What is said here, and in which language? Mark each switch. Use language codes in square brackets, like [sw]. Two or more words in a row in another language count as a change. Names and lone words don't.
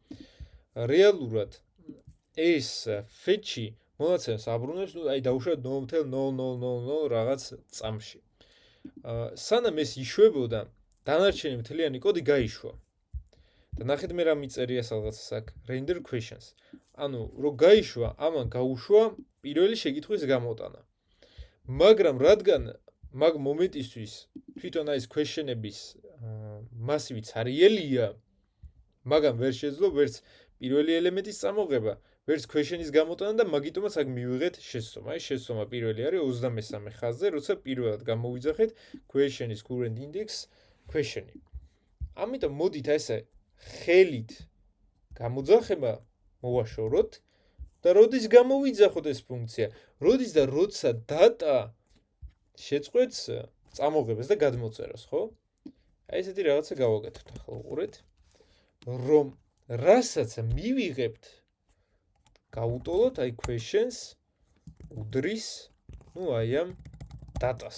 [ka] რეალურად ეს fetch-ი მონაცემს აბრუნებს, აი დაუშვათ 0.0000 რაღაც წამში. სანამ ეს იშვებოდა, დანარჩენი მთლიანი კოდი გაიშვა. და ნახეთ მე რა მიწერია სადღაც აქ [en] render questions. [ka] ანუ რო გაიშვა, ამან გაუშვა პირველი შეკითხვის გამოტანა. მაგრამ რადგან მაგ მომენტისთვის თვითონ აი ეს question-ების მასივი ცარიელია, მაგან ვერ შეძლო ვერც პირველი ელემენტის წამოღება, ვერც question-ის გამოტანა და მაგიტომაც აქ მივიღეთ შეცდომა. აი შეცდომა პირველი არის 23 ხაზზე, როცა პირველად გამოვიძახეთ question-ის [en] current index [ka] question-ი. ამიტომ მოდით ესე ხელით გამოძახება მოვაშოროთ და როდის გამოვიძახოთ ეს ფუნქცია, როდის და როცა data შეწყვეტს წამოღებას და გადმოწერას, ხო? აი ესეთი რაღაცა გავაკეთოთ ახლა უყურეთ, რომ რასაც მივიღებთ გავუტოლოთ აი questions უდრის, აი ამ data-s.